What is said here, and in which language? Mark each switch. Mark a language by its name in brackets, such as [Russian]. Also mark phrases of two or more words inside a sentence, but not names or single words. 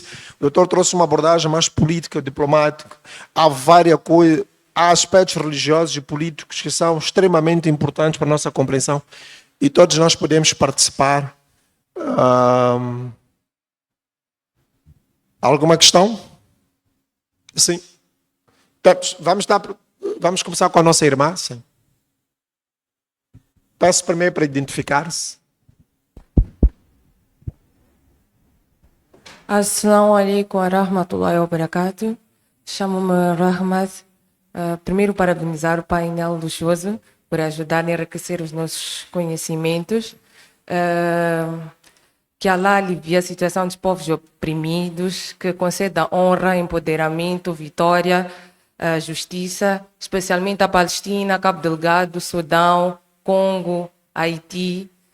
[Portuguese] O doutor trouxe uma abordagem mais política, diplomática. Há várias coisas, há aspectos religiosos e políticos que são extremamente importantes para a nossa compreensão e todos nós podemos participar. Alguma questão? Sim. Vamos começar com a nossa irmã. Sim. Peço primeiro para identificar-se. [Arabic] السلام عليكم ورحمة الله وبركاته. [Portuguese] Chamo-me Rahmat. Primeiro, parabenizar o painel luxuoso por ajudar a enriquecer os nossos conhecimentos. Que Allah alivie a situação dos povos oprimidos, que conceda honra, empoderamento, vitória, justiça, especialmente a Palestina, Cabo Delgado, Sudão, Congo, Haiti.